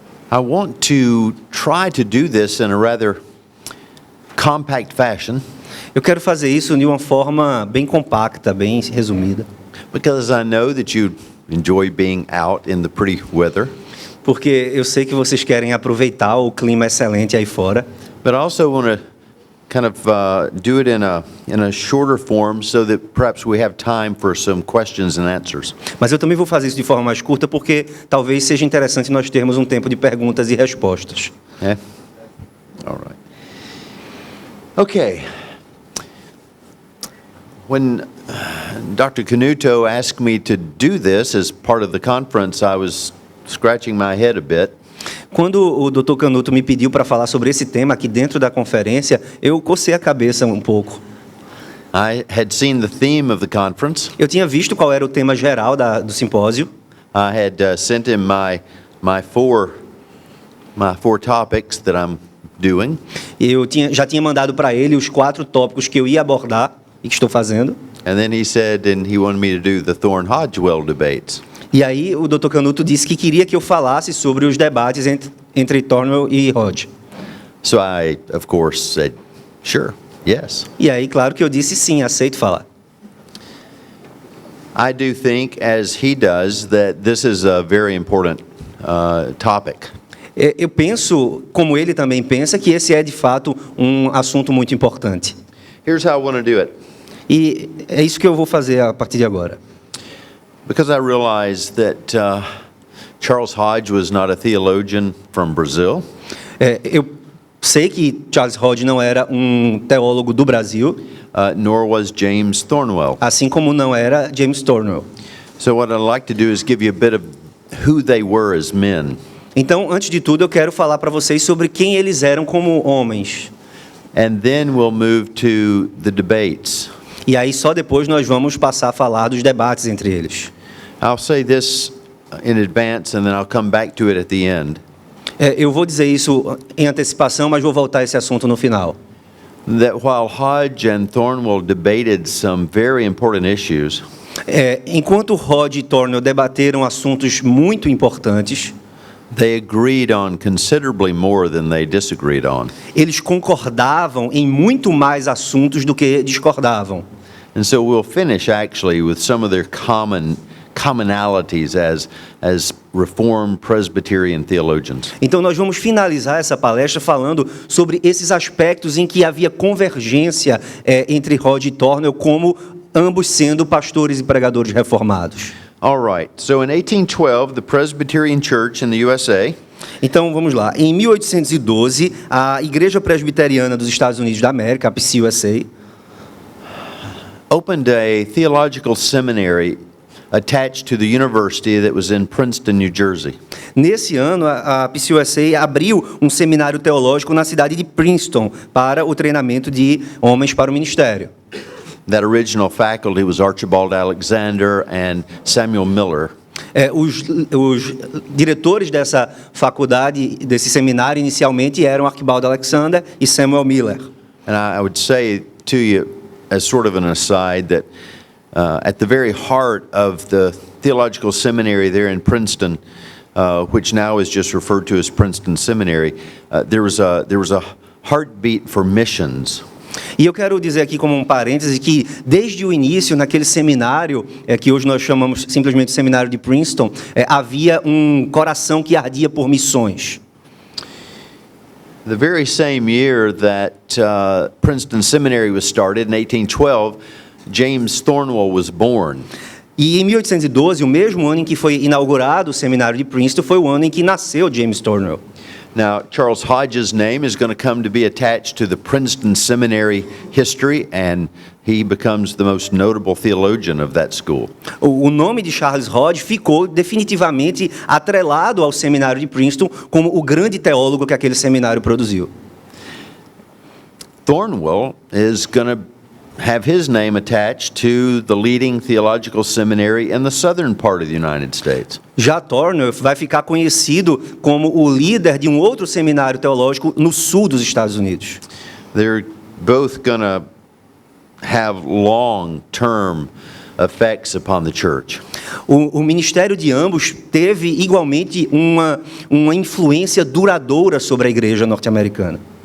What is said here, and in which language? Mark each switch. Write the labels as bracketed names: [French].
[English] I want to try to do this in a rather compact fashion [Portuguese] Eu quero fazer isso de uma forma bem compacta, bem resumida, [English] because I know that you enjoy being out in the pretty weather, [Portuguese] porque eu sei que vocês querem aproveitar o clima excelente aí fora, [English] but I also want to kind of do it in a shorter form so that perhaps we have time for some questions and answers. [Portuguese] mas eu também vou fazer isso de forma mais curta porque talvez seja interessante nós termos um tempo de perguntas e respostas. [English] Yeah? All right. Okay. When Dr. Canuto asked me to do this as part of the conference, I was scratching my head a bit. [Portuguese] Quando o Dr. Canuto me pediu para falar sobre esse tema aqui dentro da conferência, eu cocei a cabeça um pouco. [English] I had seen the theme of the conference. [Portuguese] Eu tinha visto qual era o tema geral do simpósio. [English] I had sent him my four topics that I'm doing. [Portuguese] Eu já tinha mandado para ele os 4 tópicos que eu ia abordar e que estou fazendo. [English] And then he said, and he wanted me to do the Thorn-Hodgewell debates. [Portuguese] E aí o Dr. Canuto disse que queria que eu falasse sobre os debates entre Thornwell e Hodge. [English] So I, of course, said, sure, yes. [Portuguese] E aí, claro que eu disse sim, aceito falar. [English] I do think, as he does, that this is a very important topic. [Portuguese] Eu penso, como ele também pensa, que esse é de fato um assunto muito importante. [English] Here's how I want to do it. [Portuguese] E é isso que eu vou fazer a partir de agora. [English] Because I realize that Charles Hodge was not a theologian from Brazil. [Portuguese] Eu sei que Charles Hodge não era um teólogo do Brasil, [English] Nor was James Thornwell. [Portuguese] assim como não era James Thornwell. [English] So what I'd like to do is give you a bit of who they were as men. [Portuguese] Então, antes de tudo, eu quero falar para vocês sobre quem eles eram como homens. [English] And then we'll move to the debates. [Portuguese] E aí só depois nós vamos passar a falar dos debates entre eles. [English] I'll say this in advance and then I'll come back to it at the end. [Portuguese] Eu vou dizer isso em antecipação, mas vou voltar a esse assunto no final. [English] That while Hodge and Thornwell debated some very important issues, [Portuguese] Enquanto Hodge e Thornwell debateram assuntos muito importantes, [English] they agreed on considerably more than they disagreed on. [Portuguese] eles concordavam em muito mais assuntos do que discordavam. [English] And so we'll finish actually with some of their commonalities as Reformed Presbyterian theologians. [Portuguese] Então nós vamos finalizar essa palestra falando sobre esses aspectos em que havia convergência entre Hodge e Thornwell, como ambos sendo pastores e pregadores reformados. [English] All right. So in 1812, the Presbyterian Church in the USA [Portuguese] Então vamos lá. Em 1812, a Igreja Presbiteriana dos Estados Unidos da América, a PCUSA, [English] opened a theological seminary attached to the university that was in Princeton, New Jersey. [Portuguese] nesse ano a PCUSA abriu um seminário teológico na cidade de Princeton para o treinamento de homens para o ministério. [English] That original faculty was Archibald Alexander and Samuel Miller. [Portuguese] Os diretores dessa faculdade, desse seminário, inicialmente eram Archibald Alexander e Samuel Miller. [English] And I would say to you, as sort of an aside, that at the very heart of the theological seminary there in Princeton, which now is just referred to as Princeton Seminary, there was a heartbeat for missions. [Portuguese] E eu quero dizer aqui como um parêntese que desde o início, naquele seminário, que hoje nós chamamos simplesmente de seminário de Princeton, havia um coração que ardia por missões. [English] The very same year that Princeton Seminary was started, in 1812, James Thornwell was born. [Portuguese] E em 1812, o mesmo ano em que foi inaugurado o seminário de Princeton, foi o ano em que nasceu James Thornwell. [English] Now, Charles Hodge's name is going to come to be attached to the Princeton Seminary history, and he becomes the most notable theologian of that school. [Portuguese] O nome de Charles Hodge ficou definitivamente atrelado ao seminário de Princeton como o grande teólogo que aquele seminário produziu. [English] Thornwell is going to have his name attached to the leading theological seminary in the southern part of the United States. [Portuguese] Já Thornwell vai ficar conhecido como o líder de um outro seminário teológico no sul dos Estados Unidos. [English] They're both going to have long-term effects upon the church. [Portuguese] O ministério de ambos teve igualmente uma influência duradoura sobre a igreja norte-americana.